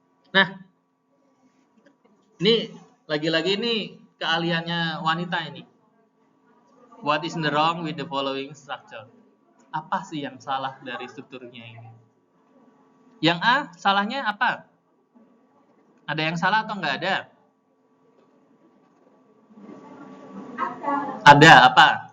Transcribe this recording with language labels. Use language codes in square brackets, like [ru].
[id] Nah, ini lagi-lagi ini keahliannya wanita ini. [en] What is wrong with the following structure? [id] Apa sih yang salah dari strukturnya ini? Yang A, salahnya apa? Ada yang salah atau nggak ada? Ada, apa?